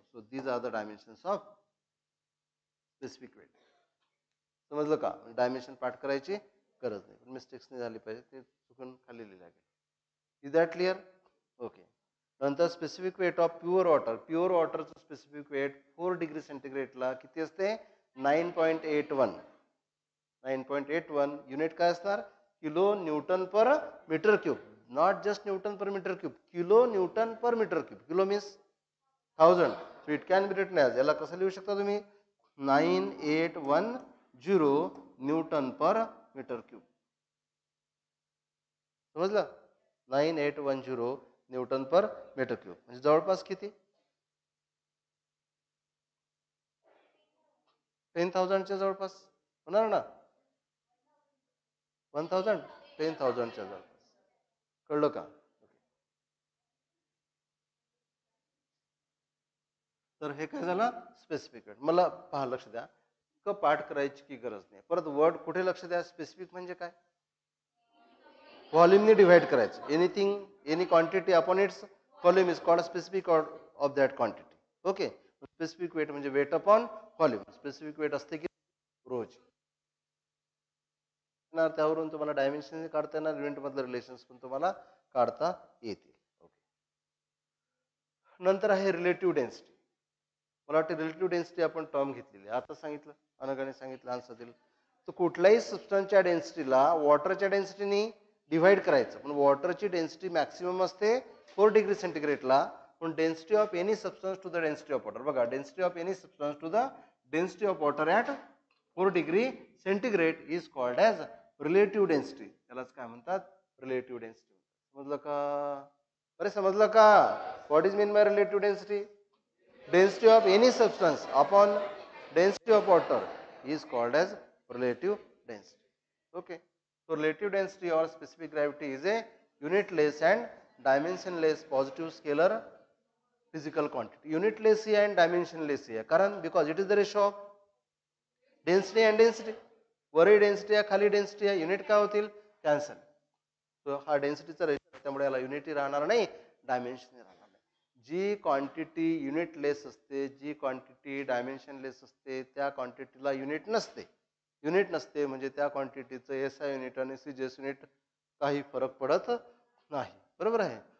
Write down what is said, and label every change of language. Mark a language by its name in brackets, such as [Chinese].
[English] So these are the dimensions of specific weight. [Marathi] समजलं का? Dimension पाठ करायची गरज नाही, मिस्टेक्स नाही झाली पाहिजे, ते चुकून खाली लिहिलं गेलं. [English] Is that clear? Okay. [Marathi] नंतर specific weight of pure water. Pure वॉटरचं specific weight 4 degree सेंटीग्रेडला किती असते? 9.81. 9.81 युनिट काय असणार? [English] Kilo newton per metre cube. Not just newton per metre cube, kilo newton per metre cube. Kilo means 1000. So it can be written as, [Marathi] याला कसं लिहू शकता तुम्ही? 9810 Newton पर metre cube. समजलं? 9810 न्यूटन पर मीटर क्यूब म्हणजे जवळपास किती? 10,000च्या जवळपास होणार ना? 1000, 10,000च्या जवळपास. कळलं का? तर हे काय झालं? Specific weight. मला पहा, लक्ष द्या, पाठ करायची की गरज नाही. परत वर्ड कुठे लक्ष द्या? स्पेसिफिक म्हणजे काय? व्हॉल्यूमने डिवाइड करायचं. [English] Anything, any quantity upon its volume is called specific of that quantity. Okay. [Marathi] Specific weight म्हणजे weight upon volume. Specific weight असते की रोज. त्यावरून तुम्हाला डायमेन्शन काढता येणार, युनिट मधले रिलेशन्स पण तुम्हाला काढता येतील. नंतर आहे रिलेटिव्ह डेन्सिटी. मला वाटतं रिलेटिव्ह डेन्सिटी आपण टर्म घेतलेली, आता सांगितलं, अनघाने सांगितलं, आन्सर दिलं. तर कुठल्याही सबस्टन्सच्या डेन्सिटीला वॉटरच्या डेन्सिटीने डिव्हाइड करायचं, पण वॉटरची डेन्सिटी मॅक्सिमम असते 4 डिग्री सेंटीग्रेडला. [English] पण density of any substance to the density of water, बघा, density of any substance to the density of water at 4 degree centigrade is called as relative density. [Marathi] त्यालाच काय म्हणतात? Relative density. समजलं का? [English] अरे समजलं का? What is mean by relative density? Density of any substance upon density of water is called as relative density. Okay. So relative density or specific gravity is a unitless and dimensionless positive scalar physical quantity. Unitless ही and dimensionless [Marathi] ही आहे, कारण [English] because it is the ratio of density and density. [Marathi] वरही density आहे, खाली density आहे, unit काय होतील? Cancel. So हा डेन्सिटीचा ratio, त्यामुळे याला युनिटी राहणार नाही, डायमेन्शन राहणार नाही. जी क्वांटिटी युनिटलेस असते, जी क्वांटिटी डायमेन्शनलेस असते, त्या क्वांटिटीला युनिट नसते. युनिट नसते म्हणजे त्या क्वांटिटीचं एसआय युनिट आणि सीजीएस युनिट काही फरक पडत नाही. बरोबर आहे?